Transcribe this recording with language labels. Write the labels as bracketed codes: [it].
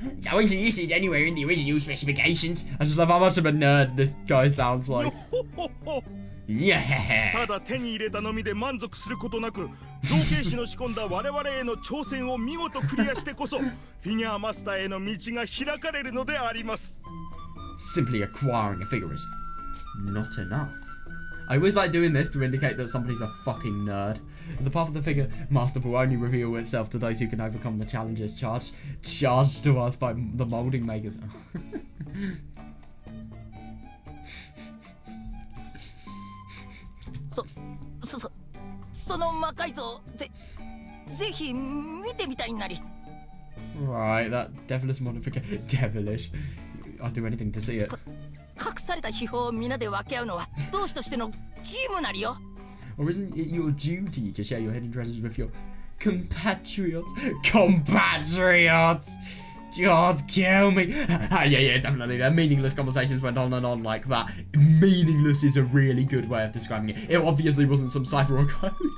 [en] That wasn't listed anywhere in the original specifications. I just love how much of a nerd this guy sounds like. Yeah. [ja] ただ手に入れたのみで満足することなく、造形師の仕込んだ我々への挑戦を見事クリアしてこそ、フィギュアマスターへの道が開かれるのであります。 [en] Simply acquiring a figure is not enough. I always like doing this to indicate that somebody's a fucking nerd. The path of the figure master will only reveal itself to those who can overcome the challenges charged to us by the molding makers. [ja] その魔改造ぜひ見てみたいなり。 [en] Right, that devilish modification. Devilish. I'll do anything to see it. [ja] 隠された秘宝を皆で分け合うのは同志としての義務なりよ。 [en] Or isn't it your duty to share your hidden treasures with your compatriots? Compatriots! God, kill me. Yeah, definitely. Their meaningless conversations went on and on like that. Meaningless is a really good way of describing it. It obviously wasn't some cipher or code.